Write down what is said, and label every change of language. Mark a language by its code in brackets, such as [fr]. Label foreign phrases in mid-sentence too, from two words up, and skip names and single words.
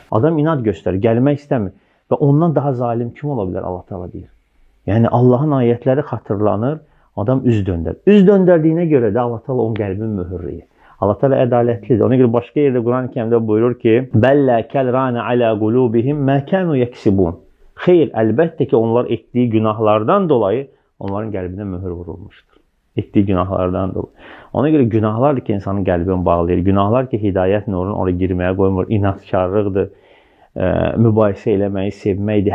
[az] Adam inad göstər, gəlmək istəmir. Və ondan daha zalim kim ola bilər? Allah Taala deyir. Yəni Allahın ayətləri xatırlanır, adam üz döndər. Üz döndərdiyinə görə də Allah Taala onun qəlbini möhürləyir. Allah Taala ədalətlidir. Ona görə başqa yerdə Qurani-Kərimdə buyurur ki: [ar] "بل كلا ران على قلوبهم ما كانوا يكسبون." [az] Xeyr, əlbəttə ki, onlar etdiyi günahlardan dolayı onların qəlbinə möhür vurulmuşdur. Etdiyi günahlardan dolayı. Ona görə günahlardır ki, insanın qəlbini bağlayır. Günahlar ki, hidayət nurunu oraya girməyə qoymur. İnatkarlıqdır, mübahisə eləməyi sevməkdir.